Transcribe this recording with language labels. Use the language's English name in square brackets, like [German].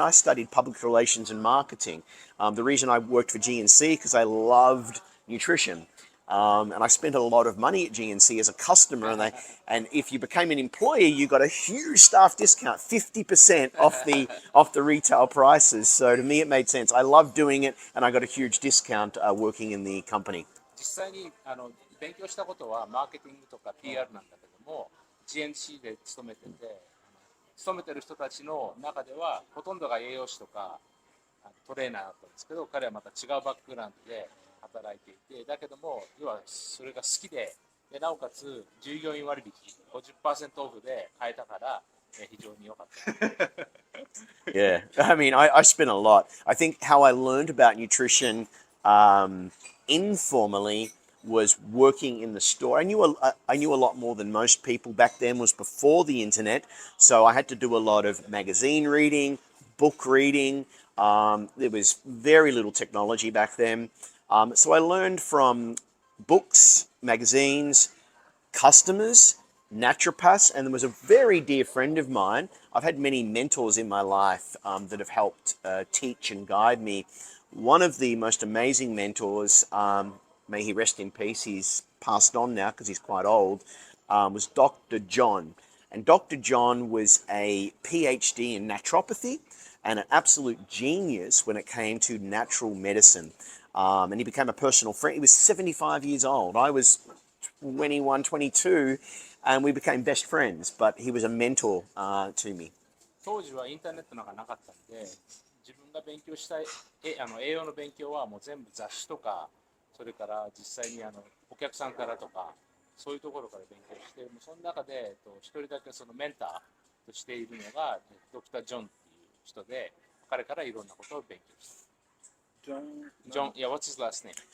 [English] I studied public relations and marketing. The reason I worked for GNC because I loved nutrition. And I spent a lot of money at GNC as a customer, and if you became an employee, you got a huge staff discount, 50% off the retail prices. So to me, it made sense. I loved doing it, and I got a huge discount working in the company. [Japanese] 実際に勉強したことはマーケティングとか PR なんだけども、GNC で勤めてる人たちの中ではほとんどが栄養士とかトレーナーだったんですけど、彼はまた違うバックグラウンドで働いていて、だけども要はそれが好きで、なおかつ従業員割引 50% オフで買えたから非常に良かった。 [English] Yeah, I mean, I spent a lot. I think how I learned about nutrition informally was working in the store. I knew a lot more than most people back then. Was before the internet, so I had to do a lot of magazine reading, book reading. There was very little technology back then. So I learned from books, magazines, customers, naturopaths, and there was a very dear friend of mine. I've had many mentors in my life that have helped teach and guide me. One of the most amazing mentors, may he rest in peace, he's passed on now because he's quite old, was Dr. John. And Dr. John was a PhD in naturopathy and an absolute genius when it came to natural medicine. And he became a personal friend. He was 75 years old. I was 21, 22, and we became best friends, but he was a mentor to me. [Japanese] 当時はインターネットなんかなかったんで、自分が勉強したい栄養の勉強はもう全部雑誌とか、それから実際にお客さんからとか、そういうところから勉強して、その中で一人だけそのメンターとしているのがドクター・ジョンっていう人で、彼からいろんなことを勉強した。 [English] ジョン、yeah, what's his last name?